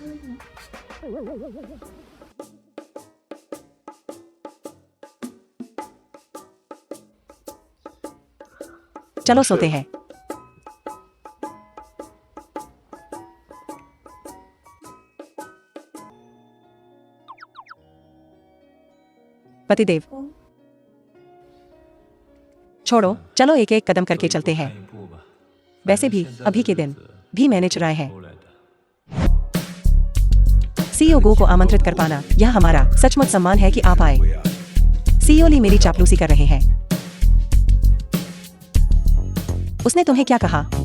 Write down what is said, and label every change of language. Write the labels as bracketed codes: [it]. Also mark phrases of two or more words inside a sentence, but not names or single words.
[hi] चलो सोते हैं। पतिदेव, छोड़ो, चलो एक एक कदम करके चलते हैं। [zh] 看一部吧。 [hi] वैसे भी अभी के दिन भी मैंने चुराए हैं। [zh] 后来的。 [hi] सीईओ गो को आमंत्रित कर पाना, यह हमारा सचमुच सम्मान है कि आप आए। सीईओ ली मेरी चापलूसी कर रहे हैं। उसने तुम्हें क्या कहा?